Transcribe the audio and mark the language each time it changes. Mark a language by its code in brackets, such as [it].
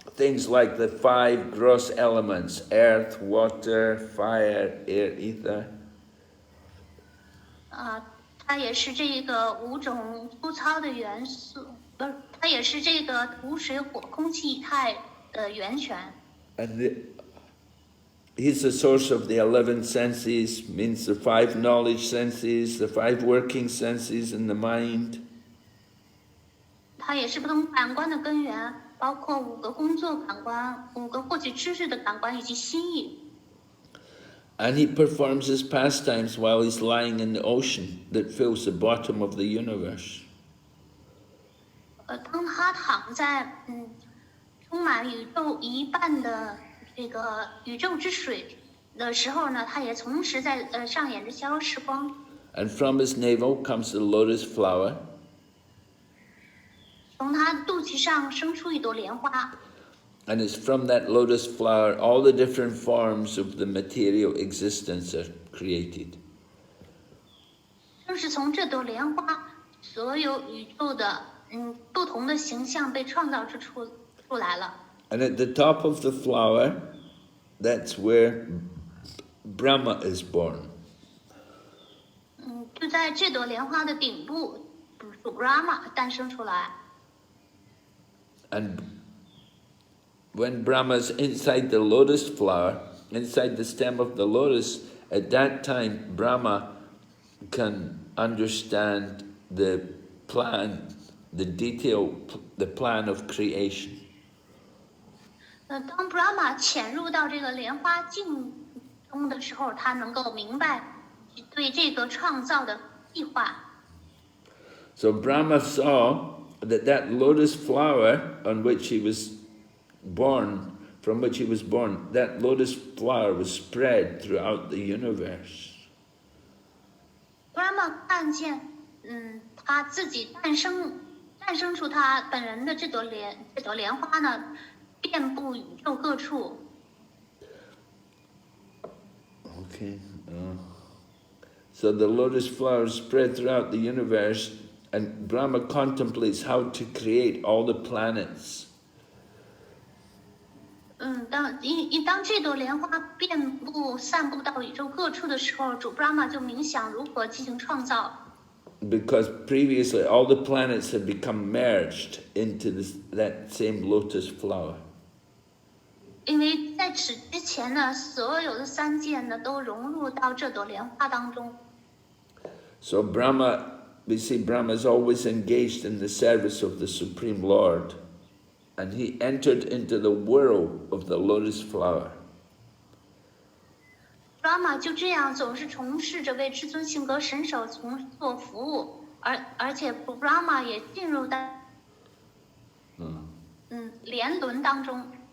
[en] Things like the 5 gross elements, earth, water, fire, air, ether. [zh] 它也是这个5种粗糙的元素，不是，它也是这个土、水、火、空气、液态的源泉。 [en] And he's the source of the 11 senses, means the 5 knowledge senses, the 5 working senses in the mind. [zh] 它也是不同感官的根源，包括5个工作感官、5个获取知识的感官以及心意。 [en] And he performs his pastimes while he's lying in the ocean that fills the bottom of the universe. [zh] 当他躺在充满宇宙一半的这个宇宙之水的时候呢，他也同时在上演着逍遥时光。 [en] And from his navel comes the lotus flower. [zh] 从他肚脐上生出一朵莲花。 [en] And it's from that lotus flower all the different forms of the material existence are created. [zh] 正是从这朵莲花，所有宇宙的不同的形象被创造出来了。 [en] And at the top of the flower, that's where Brahma is born. [zh] 就在这朵莲花的顶部，主 Brahma 诞生出来。 [en] And when Brahma's inside the lotus flower, inside the stem of the lotus, at that time Brahma can understand the plan, the detail, the plan of creation. [zh] 当 Brahma 潜入到这个莲花境中的时候，他能够明白对这个创造的计划。 [en] So Brahma saw that lotus flower on which he was born, from which he was born, that lotus flower was spread throughout the universe. [zh] Brahma 看见，他自己诞生出他本人的这朵莲花呢，遍布宇宙各处。 [en] Okay. So the lotus flower spread throughout the universe, and Brahma contemplates how to create all the planets. [zh] 当这朵莲花散布到宇宙各处的时候，主 Brahma 就冥想如何进行创造。 [en] Because previously all the planets had become merged into that same lotus flower. [zh] 因为在此之前呢，所有的三界呢都融入到这朵莲花当中。 [en] So Brahma, we see Brahma is always engaged in the service of the Supreme Lord, and he entered into the whirl of the lotus flower. [zh] Brahma 就这样总是从事着为至尊性格神手做服务，而且 Brahma 也进入到莲轮当中。